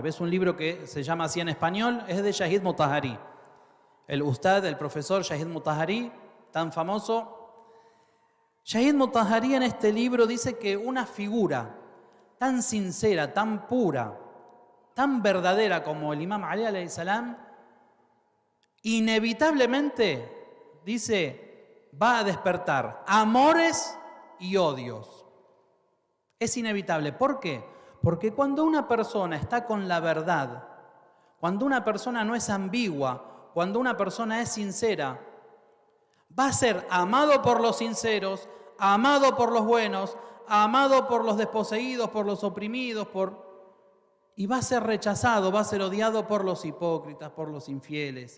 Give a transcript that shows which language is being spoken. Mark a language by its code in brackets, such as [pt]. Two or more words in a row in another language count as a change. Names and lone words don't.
[es] Es un libro que se llama así en español, es de Shahid Mutahari. El ustad, el profesor Shahid Mutahari, tan famoso. Shahid Mutahari en este libro dice que una figura tan sincera, tan pura, tan verdadera como el imam Ali [ar] عليه السلام, [es] inevitablemente, dice, va a despertar amores y odios. Es inevitable. ¿Por qué? Porque cuando una persona está con la verdad, cuando una persona no es ambigua, cuando una persona es sincera, va a ser amado por los sinceros, amado por los buenos, amado por los desposeídos, por los oprimidos, y va a ser rechazado, va a ser odiado por los hipócritas, por los infieles.